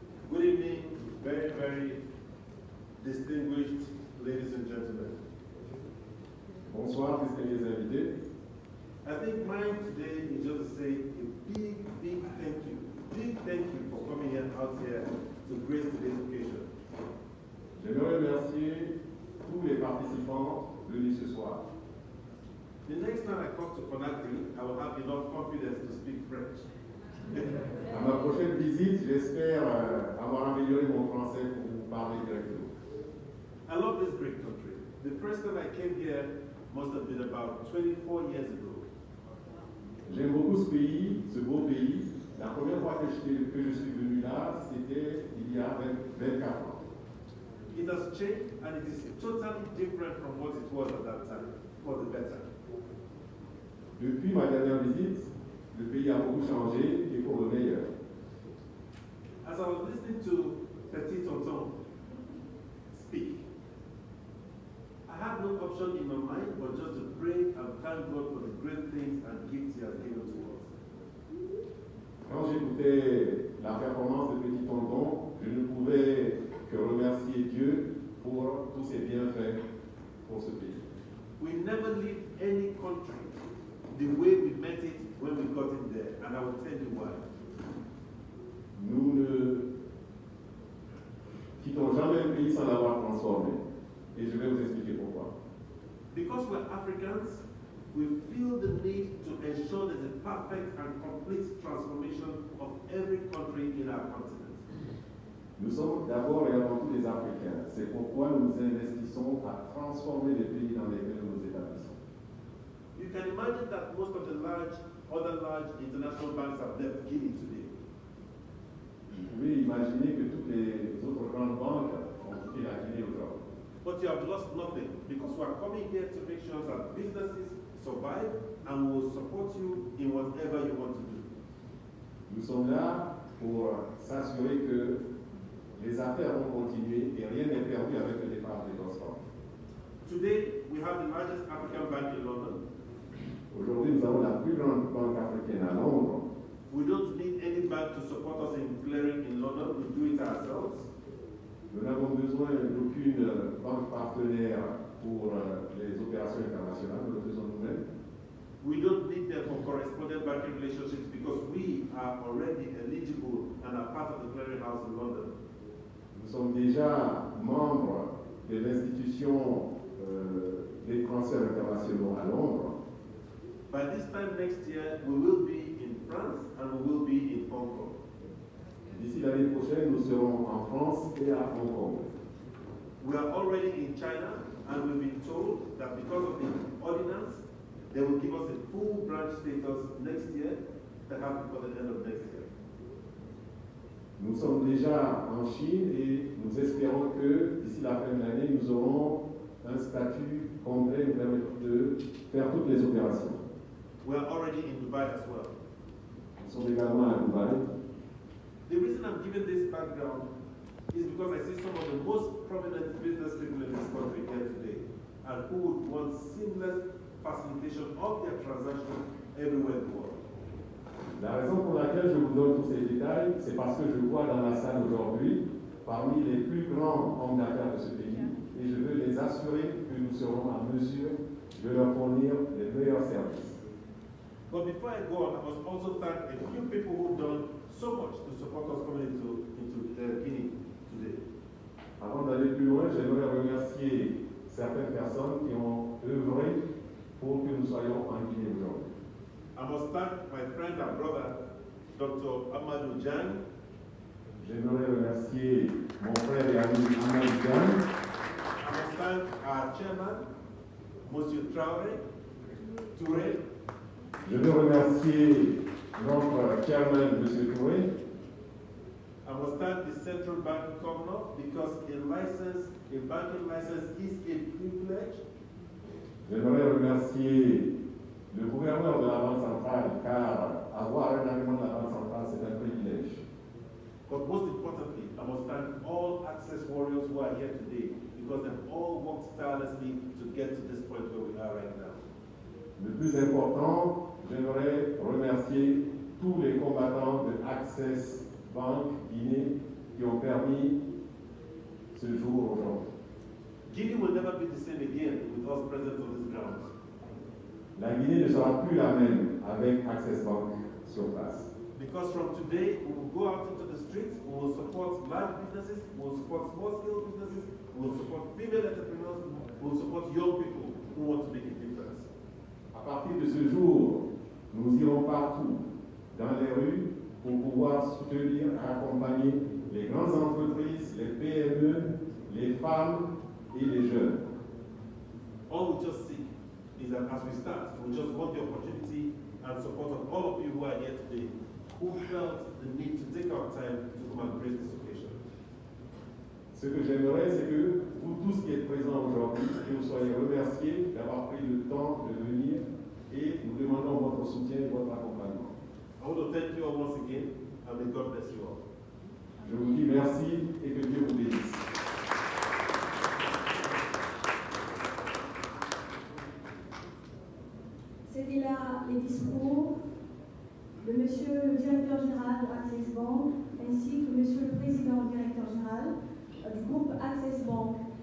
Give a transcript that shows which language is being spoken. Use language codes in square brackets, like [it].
[en] Good evening, very, very distinguished ladies and gentlemen. [fr] Bonsoir, distingués invités. [en] I think mine today is just to say a big, big thank you. Big thank you for coming out here to grace today's occasion. [fr] J'aimerais remercier tous les participants venus ce soir. [en] The next time I come to Conakry, I will have enough confidence to speak French. [fr] À ma prochaine visite, j'espère avoir amélioré mon français pour vous parler directement. [en] I love this great country. The first time I came here must have been about 24 years ago. [fr] J'aime beaucoup ce pays, ce beau pays. La première fois que je suis venu là, c'était il y a 24 ans. [en] It has changed and it is totally different from what it was at that time, for the better. [fr] Depuis ma dernière visite, le pays a beaucoup changé et pour le meilleur. [en] As I was listening to Petit Tonton speak, I had no option in my mind but just to pray and thank God for the great things and gifts He has given to us. [fr] Quand j'écoutais la performance de Petit Tonton, je ne pouvais que remercier Dieu pour tous ses bienfaits pour ce pays. [en] We never leave any country the way we met it when we got in there, and I will tell you why. [fr] Nous ne quittons jamais le pays sans l'avoir transformé. Et je vais vous expliquer pourquoi. [en] Because we're Africans, we feel the need to ensure there's a perfect and complete transformation of every country in our continent. [fr] Nous sommes d'abord et avant tout des Africains. C'est pourquoi nous nous investissons à transformer les pays dans lesquels nous nous établissons. [en] You can imagine that most of the other large international banks have left Guinea today. [fr] Vous pouvez imaginer que toutes les autres grandes banques ont quitté la Guinée aujourd'hui. [en] But you have lost nothing because we are coming here to make sure that businesses survive and we will support you in whatever you want to do. [fr] Nous sommes là pour s'assurer que les affaires vont continuer et rien n'est perdu avec le départ des grosses banques. [en] Today, we have the largest African bank in London. [fr] Aujourd'hui, nous avons la plus grande banque africaine à Londres. [en] We don't need any bank to support us in clearing in London. We do it ourselves. [fr] Nous n'avons besoin d'aucune banque partenaire pour les opérations internationales. Nous le faisons nous-mêmes. [en] We don't need them for correspondent banking relationships because we are already eligible and are part of the clearing house in London. [fr] Nous sommes déjà membres de l'institution des transferts internationaux à Londres. [en] By this time next year, we will be in France and we will be in Hong Kong. [fr] D'ici l'année prochaine, nous serons en France et à Hong Kong. [en] We are already in China and we've been told that because of the ordinance, they will give us a full branch status next year, perhaps before the end of next year. [fr] Nous sommes déjà en Chine et nous espérons que d'ici la fin de l'année, nous aurons un statut complet nous permettant de faire toutes les opérations. [en] We are already in Dubai as well. [fr] Nous sommes également à Dubaï. [en] The reason I'm giving this background is because I see some of the most prominent business people in this country here today and who would want seamless facilitation of their transactions everywhere in the world. [fr] La raison pour laquelle je vous donne tous ces détails, c'est parce que je vois dans la salle aujourd'hui parmi les plus grands hommes d'affaires de ce pays et je veux les assurer que nous serons en mesure de leur fournir les meilleurs services. [en] But before I go on, I must also thank a few people who've done so much to support us coming into Guinea today. [fr] Avant d'aller plus loin, j'aimerais remercier certaines personnes qui ont œuvré pour que nous soyons en Guinée aujourd'hui. [en] I must thank my friend and brother, Dr. Amadou Jan. [fr] J'aimerais remercier mon frère et ami Amadou Jan. [en] I must thank our chairman, Monsieur Touré. [fr] Je veux remercier notre chairman, M. Touré. [en] I must thank the central bank governor because a banking license is a privilege. [fr] J'aimerais remercier le gouverneur de la Banque centrale car avoir un agrément de la Banque centrale, c'est un privilège. [en] But most importantly, I must thank all access warriors who are here today because they've all worked tirelessly to get to this point where we are right now. [fr] Le plus important, j'aimerais remercier tous les combattants de Access Banque Guinée qui ont permis ce jour aujourd'hui. [en] Guinea will never be the same again with us present on this ground. [fr] La Guinée ne sera plus la même avec Access Banque sur place. [en] Because from today, we will go out into the streets, we will support large businesses, we will support small-scale businesses, we will support female entrepreneurs, we will support young people who want to make a difference. [fr] À partir de ce jour, nous irons partout dans les rues pour pouvoir soutenir et accompagner les grandes entreprises, les PME, les femmes et les jeunes. [en] All we just seek is that as we start, we just want the opportunity and support of all of you who are here today, who felt the need to take our time to come and grace this occasion. [fr] Ce que j'aimerais, c'est que vous tous qui êtes présents aujourd'hui, que vous soyez remerciés d'avoir pris le temps de venir et nous demandons votre soutien et votre accompagnement. [en] I want to thank you all once again and may God bless you all. [fr] Je vous dis merci et que Dieu vous bénisse. C'était là les discours de Monsieur le directeur général de Access Bank ainsi que Monsieur le président directeur général du groupe Access Bank.